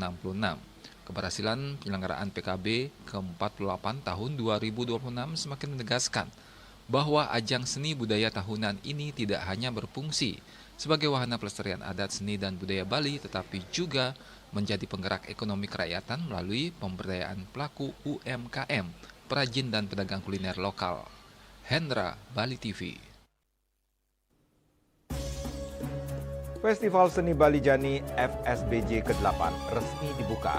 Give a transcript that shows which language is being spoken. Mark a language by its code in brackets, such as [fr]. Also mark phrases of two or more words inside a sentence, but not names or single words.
[id] Keberhasilan penyelenggaraan PKB ke-48 tahun 2026 semakin menegaskan bahwa ajang seni budaya tahunan ini tidak hanya berfungsi sebagai wahana pelestarian adat seni dan budaya Bali, tetapi juga menjadi penggerak ekonomi kerakyatan melalui pemberdayaan pelaku UMKM, perajin dan pedagang kuliner lokal. Hendra, Bali TV. Festival Seni Bali Jani FSBJ ke-8 resmi dibuka.